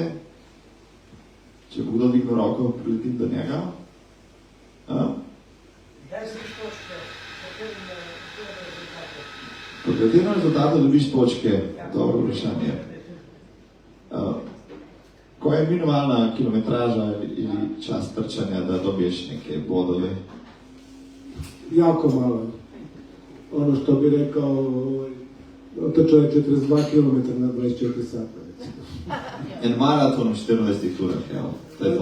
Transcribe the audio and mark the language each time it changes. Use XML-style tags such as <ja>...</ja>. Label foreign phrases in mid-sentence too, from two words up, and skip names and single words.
<sl>Če bo kdo dvignil roko, priletim do njega. Po katerem rezultatu dobiš točke? Dobro vprašanje.</sl> <hr>Ko je minimalna kilometraža ili čas trčanja, da dobiješ neke bodove? Jako malo. Ono što bi rekao, otrčao je 42 km na 24 sata.</hr> <sl>En maraton u 14 urah, evo, to je to.</sl>